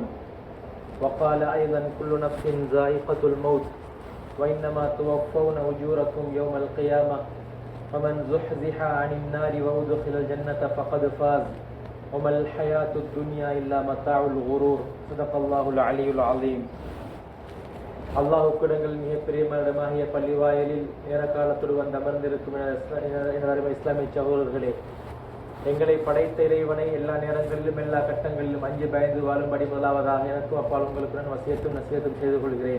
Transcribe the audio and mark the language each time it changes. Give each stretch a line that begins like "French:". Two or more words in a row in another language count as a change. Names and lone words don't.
Arabic: وقال أيضا: كل نفس ذائقة الموت وإنما توفون أجوركم يوم القيامة فمن زحزح عن النار وأدخل الجنة فقد فاز وما الحياة الدنيا إلا متاع الغرور. صدق الله العلي العظيم.
Tamil: அல்லாஹுக்கிடங்கள் மிக பிரியமானமாகிய பள்ளிவாயலில் நேர காலத்தோடு வந்து அமர்ந்திருக்கும் எனது இஸ்லாமிய சகோதரர்களே, எங்களை படைத்த இறைவனை எல்லா நேரங்களிலும் எல்லா கட்டங்களிலும் அஞ்சு பயந்து வாழும்படி முதலாவதாக எனக்கும் அப்பால் உங்களுக்கு நான் வசியத்தும் நசியத்தும் செய்து கொள்கிறேன்.